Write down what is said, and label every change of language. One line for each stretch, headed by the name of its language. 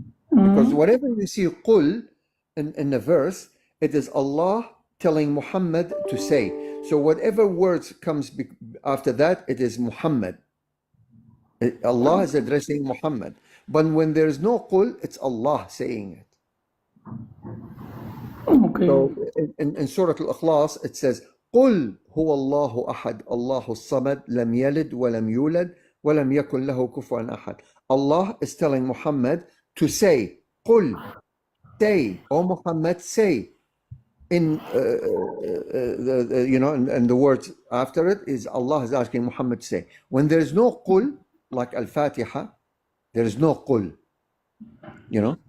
English: Because whatever you see قُل in the verse, it is Allah telling Muhammad to say. So whatever words comes after that, it is Muhammad. Allah is addressing Muhammad. But when there is no قُل, it's Allah saying it. Okay. So in Surah Al-Ikhlas, it says,
Arabic: قُلْ هُوَ اللَّهُ أَحَدٌ اللَّهُ الصَّمَدُ لَمْ يَلِدْ وَلَمْ يُولَدْ وَلَمْ يَكُنْ لَهُ كُفُوًا أَحَدٌ.
English: Allah is telling Muhammad to say, قُلْ, say, O Muhammad, say. In and the words after it is Allah is asking Muhammad to say. When there is no قُل, like Al-Fatiha, there is no قُل.